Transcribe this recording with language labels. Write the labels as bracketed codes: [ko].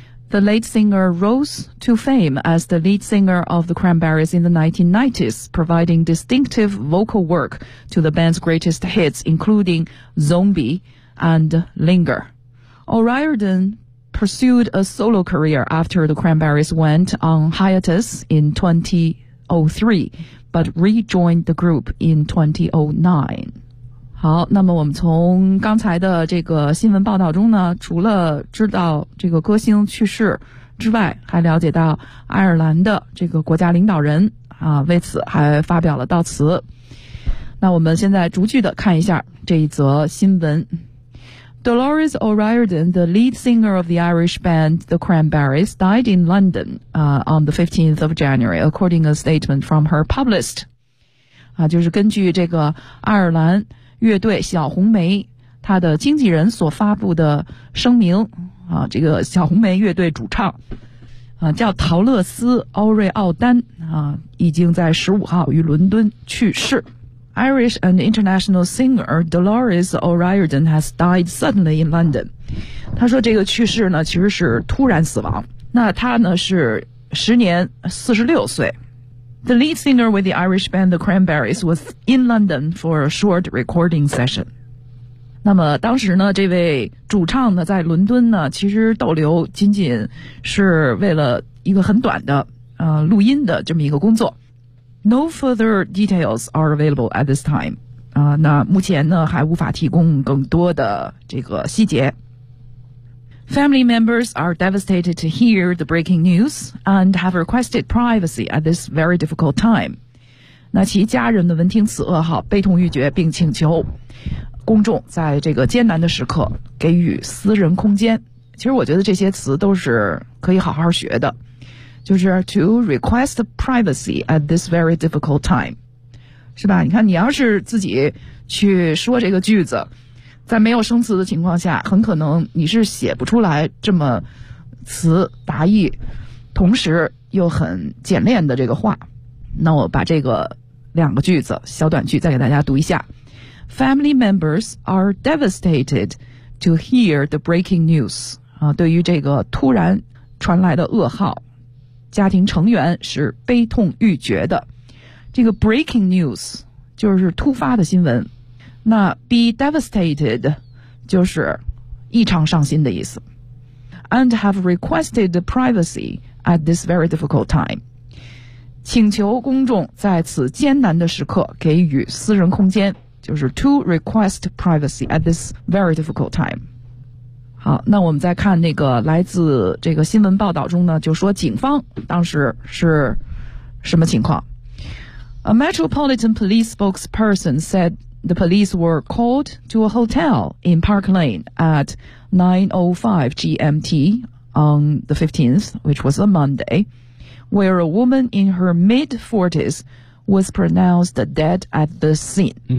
[en] The late singer rose to fame as the lead singer of the Cranberries in the 1990s, providing distinctive vocal work to the band's greatest hits, including Zombie and Linger. O'Riordan... pursued a solo career after the Cranberries went on hiatus in 2003, but rejoined the group in 2009. [zh] 好，那么我们从刚才的这个新闻报道中呢，除了知道这个歌星去世之外，还了解到爱尔兰的这个国家领导人啊，为此还发表了悼词。那我们现在逐句的看一下这一则新闻。 [en] Dolores O'Riordan, the lead singer of the Irish band The Cranberries, died in London on the 15th of January, according to a statement from her publicist. [zh] 就是根据这个爱尔兰乐队小红莓她的经纪人所发布的声明，这个小红莓乐队主唱叫陶乐斯·欧瑞奥丹已经在15号于伦敦去世。 [en] Irish and international singer Dolores O'Riordan has died suddenly in London. [zh] 他说这个去世呢其实是突然死亡。那他呢是时年46岁。 [en] The lead singer with the Irish band The Cranberries was in London for a short recording session. [zh] 那么当时呢这位主唱呢在伦敦呢其实逗留仅仅是为了一个很短的录音的这么一个工作。 [en] No further details are available at this time. [zh] 那目前呢还无法提供更多的这个细节。 [en] Family members are devastated to hear the breaking news and have requested privacy at this very difficult time. [zh] 那其家人的闻听此噩耗悲痛欲绝并请求公众在这个艰难的时刻给予私人空间。其实我觉得这些词都是可以好好学的。就是 [en] to request privacy at this very difficult time. [zh] 是吧，你看你要是自己去说这个句子，在没有生词的情况下，很可能你是写不出来这么词达意同时又很简练的这个话。那我把这个两个句子小短句再给大家读一下。 [en] Family members are devastated to hear the breaking news. [zh] 对于这个突然传来的噩耗，家庭成员是悲痛欲绝的。这个 [en] breaking news [zh] 就是突发的新闻，那 [en] be devastated [zh] 就是异常伤心的意思。 [en] And have requested privacy at this very difficult time， [zh] 请求公众在此艰难的时刻给予私人空间，就是 [en] to request privacy at this very difficult time。 [zh] 好，那我们再看那个来自这个新闻报道中呢，就说警方当时是什么情况。 [en] A Metropolitan Police spokesperson said the police were called to a hotel in Park Lane at 9:05 GMT on the 15th, which was a Monday, where a woman in her mid-40s was pronounced dead at the scene.